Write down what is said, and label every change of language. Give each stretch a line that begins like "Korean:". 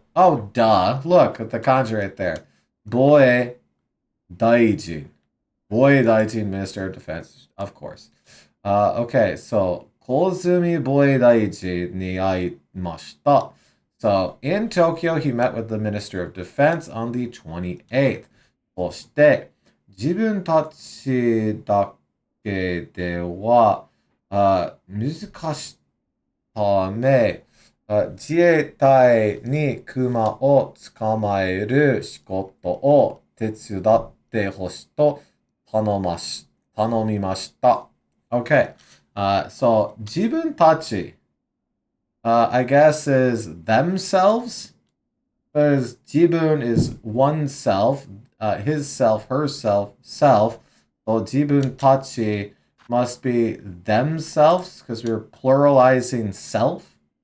English: Oh, duh. Look at the kanji right there. 防衛大臣. Boidaijin, Minister of Defense, of course. Okay, so
Japanese: Kozumi Boidaiji ni aimashita.
English: So in Tokyo, he met with the Minister of Defense on the 28th.
Japanese: そして、自分たちだけでは難しいため、自衛隊に熊を捕まえる仕事を手伝ってほしいと頼みました。
English: Okay, so 自分たち I guess is themselves, because jibun is oneself, his self, herself, self. So jibun tachi must be themselves, because we're pluralizing self.